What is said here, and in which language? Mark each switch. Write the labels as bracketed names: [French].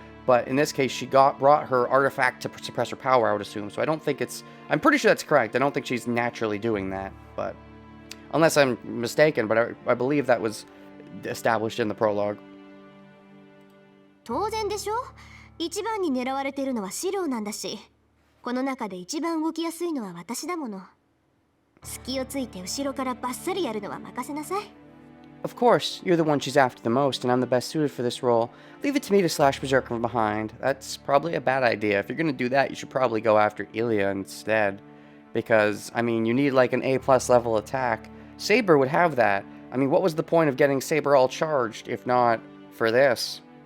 [English] But in this case, she brought her artifact to suppress her power, I would assume. So I don't think I'm pretty sure that's correct. I don't think she's naturally doing that, but unless I'm mistaken, but I believe that was established in the prologue. [Japanese] 当然でしょ。一番に狙われてるのはシローなんだし、この中で一番動きやすいのは私だもの。隙をついて後ろからバッサリやるのは任せなさい。 [English] Of course, you're the one she's after the most, and I'm the best suited for this role. Leave it to me to slash Berserker from behind. That's probably a bad idea. If you're gonna do that, you should probably go after Ilia instead. Because, I mean, you need like an A+ level attack. Saber would have that. I mean, what was the point of getting Saber all charged, if not for this?